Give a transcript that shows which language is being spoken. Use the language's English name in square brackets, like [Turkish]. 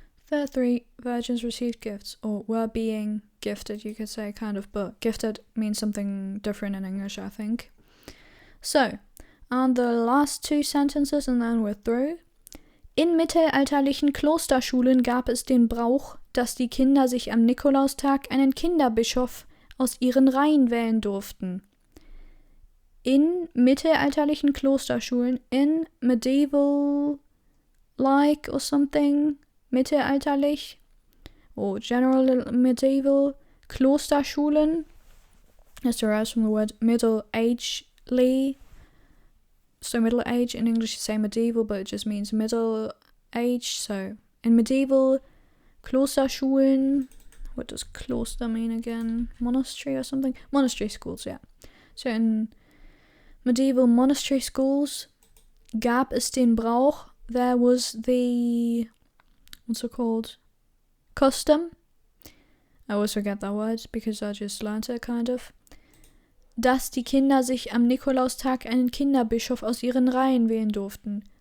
[English] The 3 virgins received gifts, or were being gifted, you could say, kind of, but gifted means something different in English, I think. So, and the last 2 sentences and then we're through. [German] In mittelalterlichen Klosterschulen gab es den Brauch, dass die Kinder sich am Nikolaustag einen Kinderbischof aus ihren Reihen wählen durften. In mittelalterlichen Klosterschulen, [English] in medieval like or something, mittelalterlich, or general medieval Klosterschulen, this derives from the word middle agely. So middle age, in English you say medieval, but it just means middle age. So in medieval Klosterschulen, what does Kloster mean again? Monastery or something? Monastery schools, yeah. So in medieval monastery schools [German] gab es den Brauch, [English] there was the, what's it called? Custom. I always forget that word because I just learned it kind of. [German] dass die Kinder sich am Nikolaustag einen Kinderbischof aus ihren Reihen wählen durften.